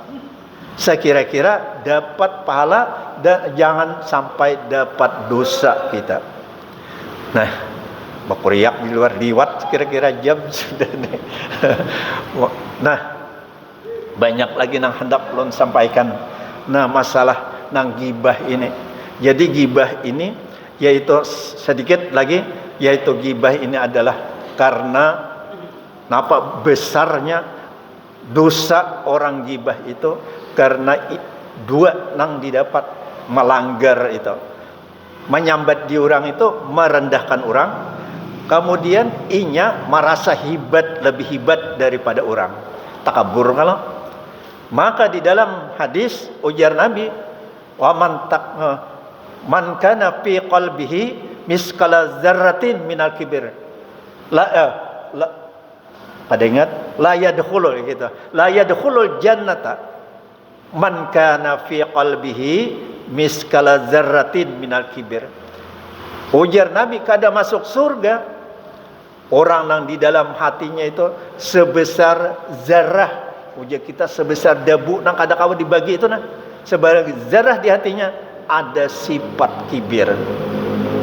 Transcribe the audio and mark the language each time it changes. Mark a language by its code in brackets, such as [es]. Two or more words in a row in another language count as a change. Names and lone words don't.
[id] Sekira-kira dapat pahala dan jangan sampai dapat dosa kita. [bjn] Nah, bakuriak di luar liwat kira-kira jam sudah nih. Nah, banyak lagi nang hendak ulun sampaikan. Nah, masalah nang gibah ini. Jadi gibah ini yaitu sedikit lagi, yaitu gibah ini adalah karena napa besarnya dosa orang gibah itu, karena dua nang didapat melanggar itu, menyambat di orang itu merendahkan orang, kemudian inya merasa lebih hebat daripada orang, takabur kalau. Maka di dalam hadis ujar Nabi, [ar] ومن كان في قلبه مثقال ذرة من الكبر [bjn] pada ingat [ar] لا يدخل الجنة من كان في قلبه مثقال ذرة من الكبر. [bjn] Ujar Nabi, kada masuk surga orang yang di dalam hatinya itu sebesar zarah. Ujar kita sebesar debu nang kada kawa dibagi itu nah, sebagai zarah di hatinya ada sifat kibir.